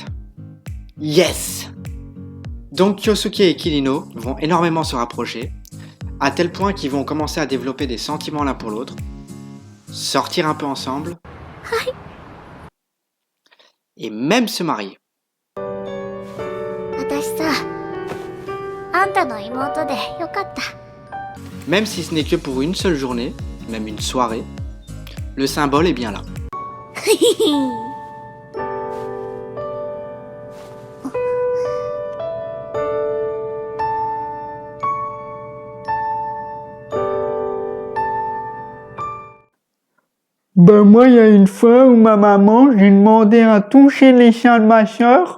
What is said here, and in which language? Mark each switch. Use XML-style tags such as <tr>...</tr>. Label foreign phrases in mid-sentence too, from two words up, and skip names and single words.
<fr>Yes! Donc Kyosuke et Kirino vont énormément se rapprocher, à tel point qu'ils vont commencer à développer des sentiments l'un pour l'autre, sortir un peu ensemble, et même se marier.</fr> <ja>私さ、あんたの妹でよかった。</ja> <fr>Même si ce n'est que pour une seule journée, même une soirée, le symbole est bien là. Ben moi, il y a une fois où ma maman, je lui demandais à toucher les chiens de ma soeur.</fr>